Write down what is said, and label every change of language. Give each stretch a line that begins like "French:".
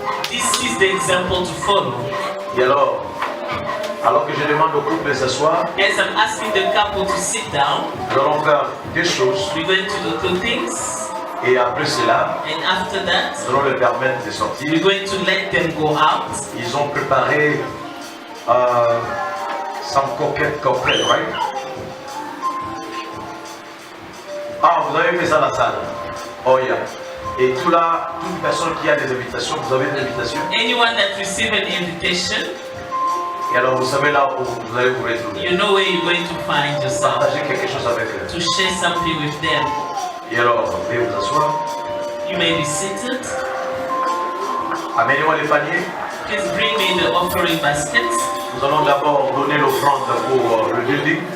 English: This is the example to follow.
French: Et alors que je demande au couple de s'asseoir,
English: As I'm asking the couple to sit down,
French: nous allons faire deux choses.
English: we're going to do two things.
French: Et après cela,
English: And after that,
French: nous allons leur permettre de sortir.
English: we're going to let them go out.
French: Ils ont préparé
English: some cocktail, right?
French: Ah, vous avez fait ça à la salle.
English: Oh yeah.
French: Et toute personne qui a des invitations, vous avez des invitations.
English: Anyone that receive an invitation,
French: Et alors vous savez là où vous allez vous retrouver.
English: you know where you're going to find yourself.
French: Partagez quelque chose avec eux.
English: To share something with them.
French: Et alors, vous pouvez vous asseoir.
English: You may be seated.
French: Amenez-moi les paniers.
English: Please bring me the offering baskets.
French: Nous allons d'abord donner l'offrande pour le building.